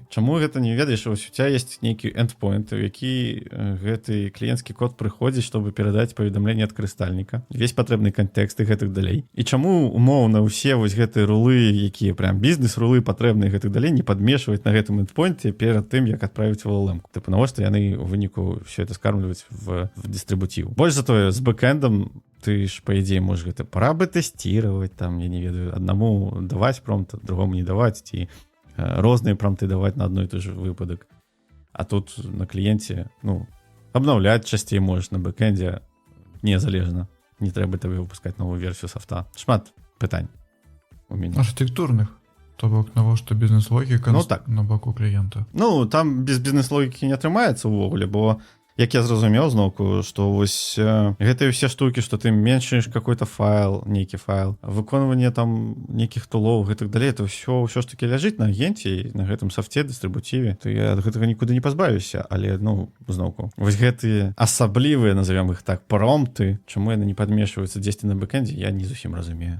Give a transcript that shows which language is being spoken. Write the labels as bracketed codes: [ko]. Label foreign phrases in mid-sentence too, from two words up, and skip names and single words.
[be] Чаму гэта не ведаеш, вось у ця ёсць нейкі эндпоінт, у які гэты кліенцкі код прыходзіць, чтобы перадаць паведамленне ад карыстальніка, весь патрэбны кантэкст і гэтак далей. І чаму умоўна ўсе вось гэтыя рулы, якія прям бізнес-рулы патрэбныя і гэтак далей, не падмешваць на гэтым эндпоінце перад тым, як адправіць у LLM. Тыпу, навошта яны ў выніку [ru] все это [be] скармліваюць в дыстрыбутив. Больш за тое, з бэкэндам ты ж, [ru] по идее, можешь это пора бы тестировать, там, [be] я не ведаю, [ru] одному давать промпт, другому не давать, [be] ці розныя промпты [ru] давать на одной и той же выпадок. А тут на клиенте, ну, обновлять часцей можешь на бэкэнде незалежна. [be] Не трэба табе выпускать новую версию софта. Шмат пытань у мяне. [ru] Архитектурных. [be] То бок, навошта бізнес-логіка ну, так. На боку кліента. Ну, там без бізнес-логікі не атрымаецца ўвогуле, бо як я зразумеў зноўку, што вось гэтыя ўсе штукі, што ты меншаеш какой-то файл, нейкі файл, выконванне там нейкіх тулоў, гэтак далей, это ўсё ж такі ляжыць на агенце, на гэтым софте, дыстрыбутиве, то я ад гэтага нікуды не пазбавіўся, але, ну, зноўку. Вось гэтыя асаблівыя, назовем іх так, промпты, чаму яны не падмешваюцца дзесьці на бэкэндзе, я не зусім разумею.